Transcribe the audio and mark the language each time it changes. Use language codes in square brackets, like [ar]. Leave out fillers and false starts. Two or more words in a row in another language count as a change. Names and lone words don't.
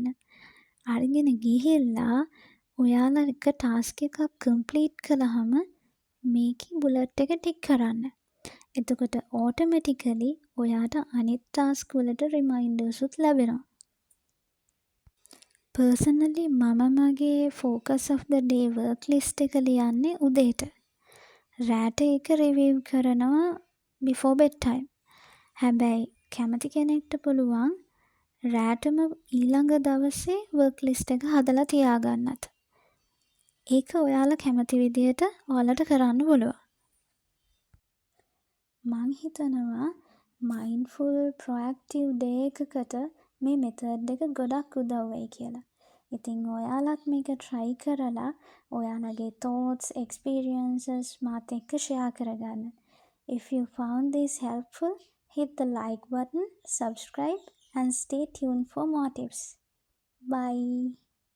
[si] අරගෙන ගිහිල්ලා ඔයාලා එක ටාස්ක් එකක් කම්ප්ලීට් කළාම මේකේ බුලට් එක ටික් කරන්න. එතකොට ඕටෝමැටිකලි ඔයාට අනිත් ටාස්ක් වලට රිමයින්ඩර්ස් උත් ලැබෙනවා. පර්සනලි මම මගේ [en] focus of the day work list [si] එක ලියන්නේ උදේට. රෑට ඒක රිවිව් කරනවා [en] before bedtime. [si] හැබැයි කැමති කෙනෙක්ට පුළුවන් රෑටම ඊළඟ දවසේ [en] work list [si] එක හදලා තියාගන්නත්. ඒක ඔයාලා කැමති විදිහට ඔයාලට කරන්න පුළුවන්. මං හිතනවා [en] mindful proactive day [si] එකකට මේ මෙතඩ් එක ගොඩක් උදව් වෙයි කියලා. ඉතින් ඔයාලත් මේක try කරලා ඔයාලගේ [en] thoughts, experiences [si] මාත් එක්ක share කරගන්න. [en] If you found this helpful, hit the like button, subscribe and stay tuned for more tips. Bye.